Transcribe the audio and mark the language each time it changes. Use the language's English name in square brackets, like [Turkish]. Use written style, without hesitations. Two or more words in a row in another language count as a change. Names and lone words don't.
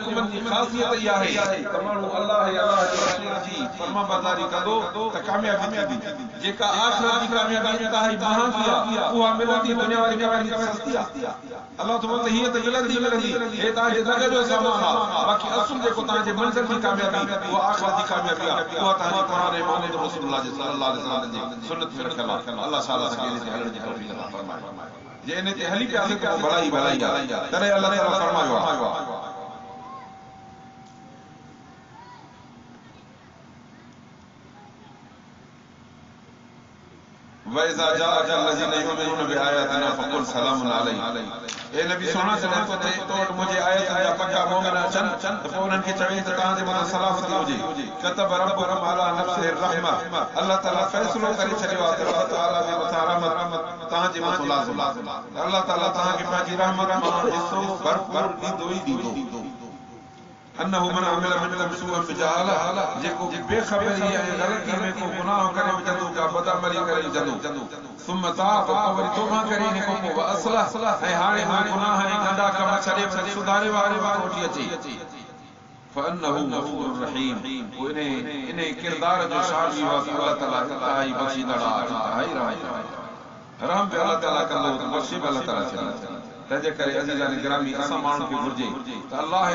[Sindhi] हुकुमनि जी ख़ासियत इहा आहे त माण्हू अल्लाह जे रसूल जी फरमाबरदारी कंदो त कामयाबी थींदी जेका आख़िरत जी कामयाबी इंतहाई महांगी आहे उहा मिलंदी दुनिया वारी कामयाबी सस्ती आहे अल्लाह तो मतलब हीअ त मिलंदी हे तव्हांजे लॻ जो सामान आहे बाक़ी असुल जेको तव्हांजे मंज़िल जी कामयाबी उहा आख़िरत जी कामयाबी आहे उहा तव्हांजे क़ुरान ऐं मोहम्मद रसूलुल्लाह जी [Arabic] صلى الله عليه وسلم [Sindhi] जी सुन्नत में रखियल आहे अल्लाह ताला असांखे इन ते हलण जी तौफ़ीक़ अता फरमाए जे इन ते हली पियासीं त पोइ भलाई आहे तॾहिं अल्लाह ताला फरमायो आहे [Arabic] وإذا جاءك الذين يؤمنون بآياتنا فقل سلام عليكم ए नबी सोना जॾहिं तो वटि मुंहिंजे आयतनि जा पका मोमिन [Sindhi] अचनि त पोइ उन्हनि खे चवे त तव्हांजे मथां सलामती हुजे [Arabic] كتب ربكم على نفسه الرحمة [Sindhi] अल्लाह ताला फ़ैसिलो करे छॾियो आहे त अल्लाह ताला जे मथां रहमत तव्हांजे मथां लाज़िम आहे अल्लाह ताला तव्हांखे पंहिंजी रहमत मां हिसो भरपूर ॾींदो ई ॾींदो [Arabic] أنه من عمل منكم سوءا بجهالة [Sindhi] जेको बेखबरी ऐं ग़लती में को गुनाह करे विझंदो का बदअमली करे विझंदो [Arabic] ثم تاب [Sindhi] वरी तौबा करे इन खां पोइ असलाह ऐं हाणे गुनाह ऐं गंदा कम छॾे सुधारे वारे वठी अचे [Arabic] فإنه غفور رحيم [Sindhi] इन किरदार जो शादी आहे अल्लाह ताला इंतहाई बख़शींदड़ इंतहाई रहम पे अल्लाह ताला कंदो त बख़्शी अल्लाह ताला छॾे तंहिंजे करे अज़ीज़ान गिरामी असां माण्हुनि खे घुर्जे त अल्लाह